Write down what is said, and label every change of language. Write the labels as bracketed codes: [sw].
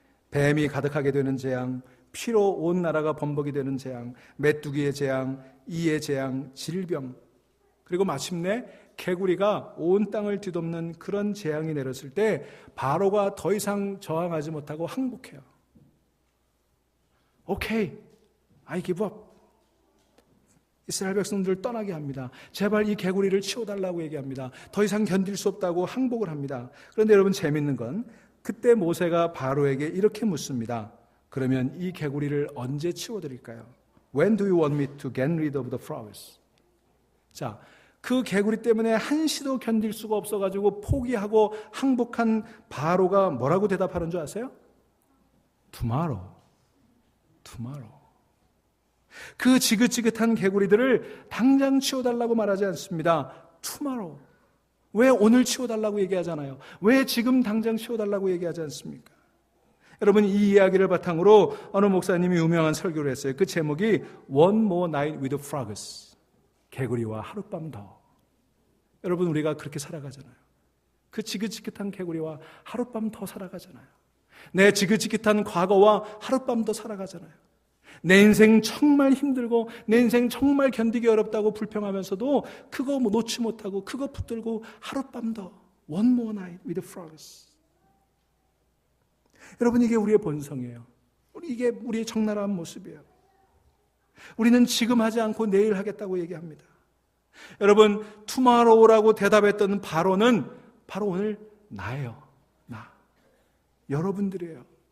[ko] 뱀이 가득하게 되는 재앙, 피로 온 나라가 범벅이 되는 재앙, 메뚜기의 재앙, 이의 재앙, 질병, 그리고 마침내 개구리가 온 땅을 뒤덮는 그런 재앙이 내렸을 때 바로가 더 이상 저항하지 못하고 항복해요. [en] 오케이, I give up. [ko] 이스라엘 백성들을 떠나게 합니다. 제발 이 개구리를 치워달라고 얘기합니다. 더 이상 견딜 수 없다고 항복을 합니다. 그런데 여러분, 재밌는 건 그때 모세가 바로에게 이렇게 묻습니다. 그러면 이 개구리를 언제 치워드릴까요? [en] When do you want me to get rid of the frogs? [ko] 자, 그 개구리 때문에 한시도 견딜 수가 없어가지고 포기하고 항복한 바로가 뭐라고 대답하는 줄 아세요? [en] Tomorrow. [ko] 그 지긋지긋한 개구리들을 당장 치워달라고 말하지 않습니다. [en] Tomorrow. [ko] 왜 오늘 치워달라고 얘기하잖아요. 왜 지금 당장 치워달라고 얘기하지 않습니까? 여러분, 이 이야기를 바탕으로 어느 목사님이 유명한 설교를 했어요. 그 제목이 [en] One More Night with Frogs. [ko] 개구리와 하룻밤 더. 여러분, 우리가 그렇게 살아가잖아요. 그 지긋지긋한 개구리와 하룻밤 더 살아가잖아요. 내 지긋지긋한 과거와 하룻밤 더 살아가잖아요. 내 인생 정말 힘들고 내 인생 정말 견디기 어렵다고 불평하면서도 그거 놓지 못하고 그거 붙들고 하룻밤 더. [en] One more night with frogs. [ko] 여러분, 이게 우리의 본성이에요. 이게 우리의 적나라한 모습이에요. 우리는 지금 하지 않고 내일 하겠다고 얘기합니다. 여러분, tomorrow라고 대답했던 바로는 바로 오늘 나예요. 나. 여러분들이에요.